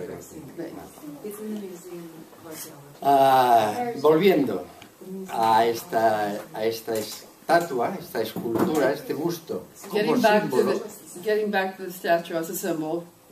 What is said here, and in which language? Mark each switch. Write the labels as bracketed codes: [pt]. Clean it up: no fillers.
[en] It's in the museum of Barcelona. [es] Volviendo a esta estatua, esta escultura, este busto, como símbolo, [en] Getting back to the statue as a symbol,